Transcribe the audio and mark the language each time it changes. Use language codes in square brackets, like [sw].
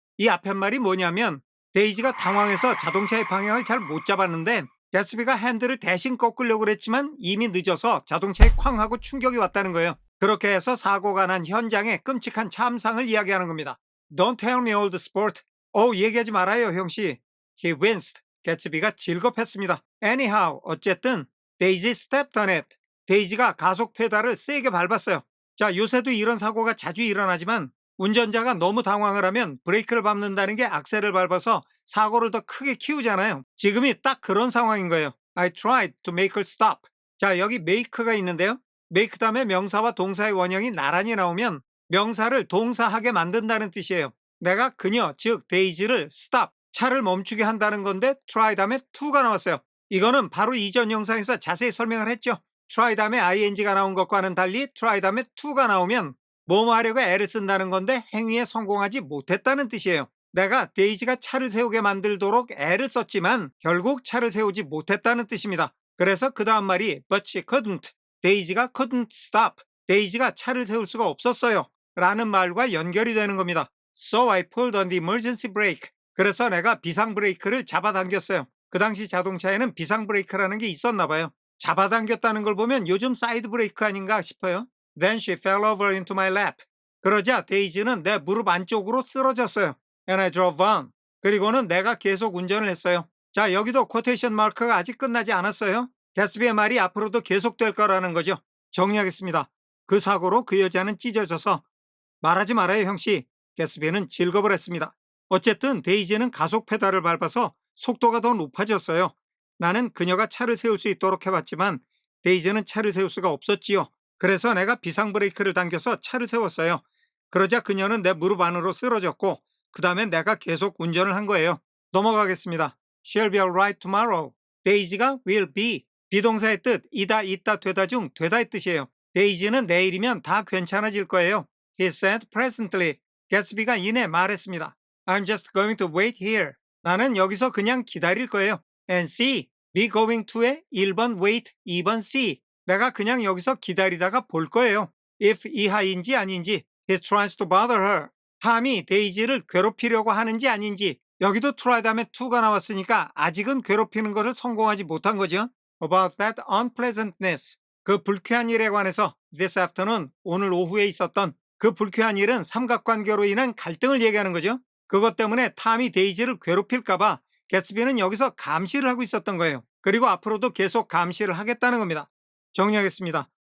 [ko] 이 앞에 말이 뭐냐면 데이지가 당황해서 자동차의 방향을 잘 못 잡았는데 개츠비가 핸들을 대신 꺾으려고 그랬지만 이미 늦어서 자동차에 쾅 하고 충격이 왔다는 거예요. 그렇게 해서 사고가 난 현장의 끔찍한 참상을 이야기하는 겁니다. [en] Don't tell me old sport. [ko] 얘기하지 말아요, 형씨. [en] He winced. [ko] 개츠비가 질겁했습니다. [en] Anyhow, [ko] 어쨌든 [en] 데이지 stepped on it. [ko] 데이지가 가속 페달을 세게 밟았어요. 자, 요새도 이런 사고가 자주 일어나지만 운전자가 너무 당황을 하면 브레이크를 밟는다는 게 악셀을 밟아서 사고를 더 크게 키우잖아요. 지금이 딱 그런 상황인 거예요. [en] I tried to make her stop. [ko] 자, 여기 make가 있는데요. make 다음에 명사와 동사의 원형이 나란히 나오면 명사를 동사하게 만든다는 뜻이에요. 내가 그녀, 즉 데이지를 stop, 차를 멈추게 한다는 건데 try 다음에 to가 나왔어요. 이거는 바로 이전 영상에서 자세히 설명을 했죠. try 다음에 ing가 나온 것과는 달리 try 다음에 to가 나오면 뭐뭐 하려고 애를 쓴다는 건데 행위에 성공하지 못했다는 뜻이에요. 내가 데이지가 차를 세우게 만들도록 애를 썼지만 결국 차를 세우지 못했다는 뜻입니다. 그래서 그 다음 말이 [en] but she couldn't. [ko] 데이지가 [en] couldn't stop. [ko] 데이지가 차를 세울 수가 없었어요. 라는 말과 연결이 되는 겁니다. [en] So I pulled on the emergency brake. [ko] 그래서 내가 비상 브레이크를 잡아당겼어요. 그 당시 자동차에는 비상 브레이크라는 게 있었나 봐요. 잡아당겼다는 걸 보면 요즘 사이드 브레이크 아닌가 싶어요. [en] Then she fell over into my lap. [ko] 그러자 데이지는 내 무릎 안쪽으로 쓰러졌어요. [en] And I drove on. [ko] 그리고는 내가 계속 운전을 했어요. 자, 여기도 쿼테이션 마크가 아직 끝나지 않았어요. 개츠비의 말이 앞으로도 계속될 거라는 거죠. 정리하겠습니다. 그 사고로 그 여자는 찢어져서 말하지 말아요, 형씨. 개츠비는 질겁을 했습니다. 어쨌든 데이지는 가속 페달을 밟아서 속도가 더 높아졌어요. 나는 그녀가 차를 세울 수 있도록 해봤지만 데이지는 차를 세울 수가 없었지요. 그래서 내가 비상 브레이크를 당겨서 차를 세웠어요. 그러자 그녀는 내 무릎 안으로 쓰러졌고 그 다음에 내가 계속 운전을 한 거예요. 넘어가겠습니다. [en] She'll be alright tomorrow. 데이지가 will be. [ko] 비동사의 뜻 이다, 있다, 되다 중 되다의 뜻이에요. 데이지는 내일이면 다 괜찮아질 거예요. [en] He said presently. [ko] 개츠비가 이내 말했습니다. [en] I'm just going to wait here. [ko] 나는 여기서 그냥 기다릴 거예요. [en] And see. [ko] be going to의 1번 wait, 2번 see. 내가 그냥 여기서 기다리다가 볼 거예요. [en] if [ko] 이하인지 아닌지. [en] He tries to bother her. [ko] 탐이 데이지를 괴롭히려고 하는지 아닌지. 여기도 try 다음에 to가 나왔으니까 아직은 괴롭히는 것을 성공하지 못한 거죠. [en] About that unpleasantness. [ko] 그 불쾌한 일에 관해서 [en] this afternoon, [ko] 오늘 오후에 있었던 그 불쾌한 일은 삼각관계로 인한 갈등을 얘기하는 거죠. 그것 때문에 탐이 데이지를 괴롭힐까봐 개츠비는 여기서 감시를 하고 있었던 거예요. 그리고 앞으로도 계속 감시를 하겠다는 겁니다. 정리하겠습니다.